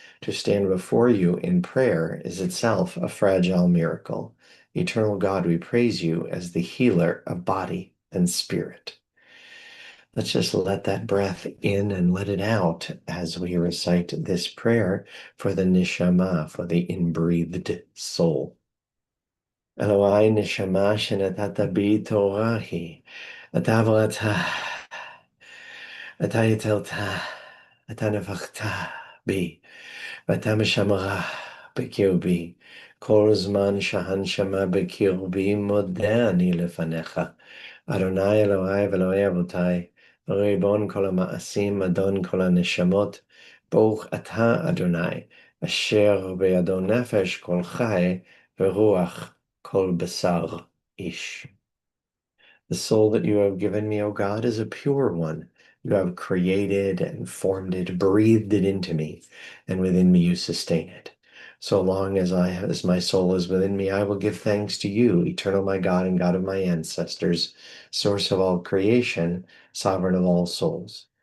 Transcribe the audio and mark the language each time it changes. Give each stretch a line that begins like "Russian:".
English: To stand before you in prayer is itself a fragile miracle. Eternal God, we praise you as the healer of body and spirit. Let's just let that breath in and let it out as we recite this prayer for the neshama, for the inbreathed soul.
Hebrew: אלוהי נשמה שנתת בי תורה היא, אתה בראת, אתה יתרת, אתה נפחת בי, ואתה משמרה בקרבי. כל זמן שהנשמה בקרבי מודה אני לפניך. אדוני אלוהי ואלוהי אבותיי, ריבון כל המעשים, אדון כל הנשמות, ברוך אתה אדוני, אשר בידו נפש כל חי ורוח Kol Basar Ish.
English: The soul that you have given me, O God, is a pure one. You have created and formed it, breathed it into me, and within me you sustain it. So long as my soul is within me, I will give thanks to you, eternal my God and God of my ancestors, source of all creation, sovereign of all souls.